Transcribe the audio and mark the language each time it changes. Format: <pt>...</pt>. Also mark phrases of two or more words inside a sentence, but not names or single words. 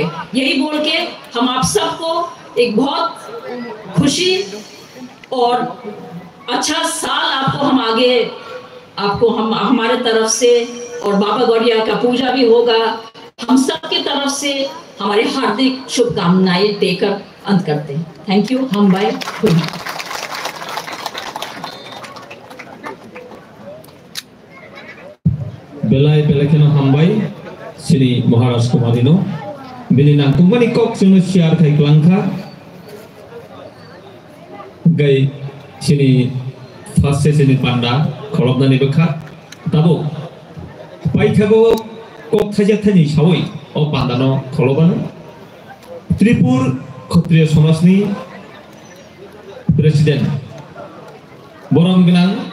<hi>यही बोल के हम आप सबको एक बहुत खुशी और अच्छा साल आपको हम आगे आपको हम हमारे तरफ से और बाबा गौरिया का पूजा भी होगा, हम सब की तरफ से हमारे हार्दिक शुभकामनाएं देकर अंत करते हैं।</hi> <en>Thank you. हम bye।</en> <trp>belai belakino hambai sini Maharaj Kumarino binina kumbani kok sunu siar kai klangka gai sini fase sini panda kholobna ni bekha tabo pai thago kok thaja thani sawai o pandano kholobana Tripur Kshatriya Samasni Presiden Borong Genang</trp>